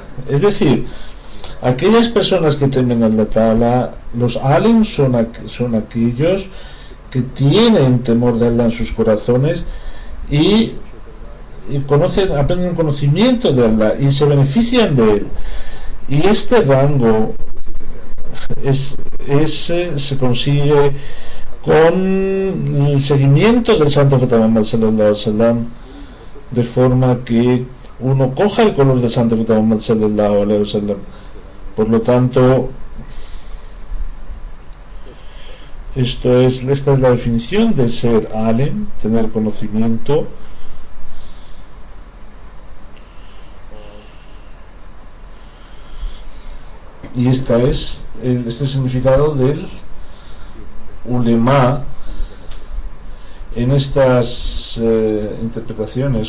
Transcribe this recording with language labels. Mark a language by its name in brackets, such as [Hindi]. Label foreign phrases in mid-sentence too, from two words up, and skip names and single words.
[Spanish] Es decir, aquellas personas que temen a [Arabic] الله تعالى, [Spanish] los alim son aquellos que tienen temor de Allah en sus corazones y aprenden conocimiento de Allah y se benefician de él. Y este rango se consigue con el seguimiento del Santo Profeta Muhammad [Arabic] صلى الله عليه وسلم, [Spanish] de forma que uno coja el color del Santo Profeta Muhammad [Arabic] صلى الله عليه وسلم. [Spanish] Por lo tanto, esta es la definición de ser alim, tener conocimiento. Y este es el significado del ulema en estas interpretaciones.